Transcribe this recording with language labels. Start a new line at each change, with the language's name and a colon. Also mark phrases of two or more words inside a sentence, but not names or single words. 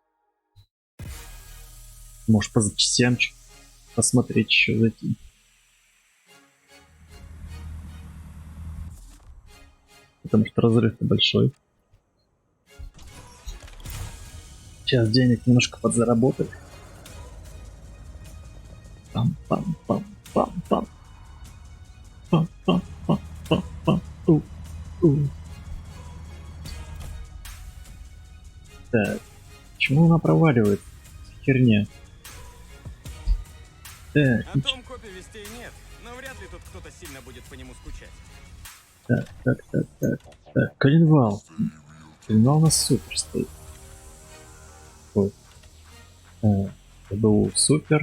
Russian: Может, по запчастям посмотреть еще зайти. Потому что разрыв-то большой. Сейчас денег немножко подзаработали. Пам-пам-пам-пам-пам. Пам-пам-пам-пам-пам. Так, почему она проваливает? Херня. Так, О том копе вестей нет, но вряд ли тут кто-то сильно будет по нему скучать. Так. Коленвал. Коленвал у нас супер стоит. Вот. БУ супер.